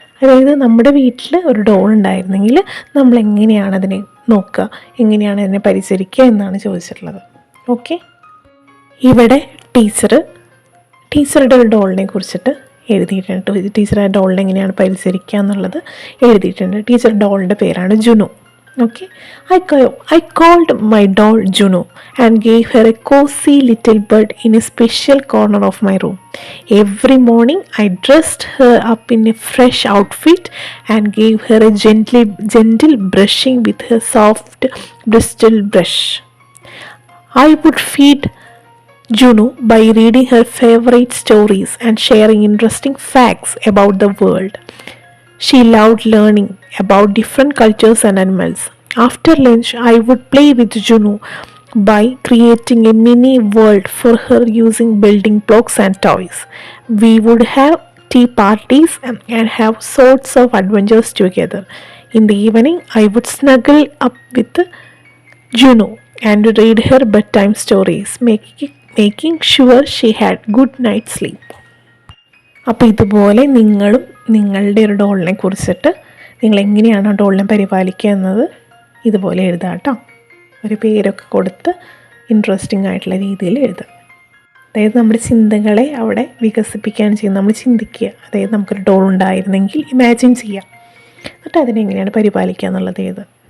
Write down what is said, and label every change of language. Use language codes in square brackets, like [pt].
[ml] അതായത് നമ്മുടെ വീട്ടിൽ ഒരു ഡോൾ ഉണ്ടായിരുന്നെങ്കിൽ നമ്മൾ എങ്ങനെയാണ് അതിനെ നോക്കുക, എങ്ങനെയാണ് അതിനെ പരിചരിക്കുക എന്നാണ് ചോദിച്ചിട്ടുള്ളത്. ഓക്കെ, ഇവിടെ ടീച്ചറുടെ ഒരു ഡോളിനെ കുറിച്ചിട്ട് എഴുതിയിട്ടുണ്ട്. ടീച്ചർ ആ ഡോളിനെ എങ്ങനെയാണ് പരിചരിക്കുക എന്നുള്ളത് എഴുതിയിട്ടുണ്ട്. ടീച്ചർ ഡോളിൻ്റെ പേരാണ് Junu. [en] Okay, I called my doll Juno and gave her a cozy little bed in a special corner of my room. Every morning, I dressed her up in a fresh outfit and gave her a gentle brushing with her soft bristle brush. I would feed Juno by reading her favorite stories and sharing interesting facts about the world. She loved learning about different cultures and animals. After lunch, I would play with Juno by creating a mini world for her using building blocks and toys. We would have tea parties and have sorts of adventures together. In the evening, I would snuggle up with Juno and read her bedtime stories, making sure she had good night's sleep. [ml] അപ്പോൾ ഇതുപോലെ നിങ്ങളും നിങ്ങളുടെ ഒരു ഡോളിനെ കുറിച്ചിട്ട് നിങ്ങൾ എങ്ങനെയാണ് ആ ഡോളിനെ പരിപാലിക്കുക എന്നത് ഇതുപോലെ എഴുതാം കേട്ടോ. ഒരു പേരൊക്കെ കൊടുത്ത് ഇൻട്രസ്റ്റിംഗ് ആയിട്ടുള്ള രീതിയിൽ എഴുതുക. അതായത് നമ്മുടെ ചിന്തകളെ അവിടെ വികസിപ്പിക്കുകയാണ് ചെയ്യുന്നത്. നമ്മൾ ചിന്തിക്കുക, അതായത് നമുക്കൊരു ഡോൾ ഉണ്ടായിരുന്നെങ്കിൽ ഇമാജിൻ ചെയ്യുക, എന്നിട്ട് അതിനെങ്ങനെയാണ് പരിപാലിക്കുക എന്നുള്ളത് എഴുതുക.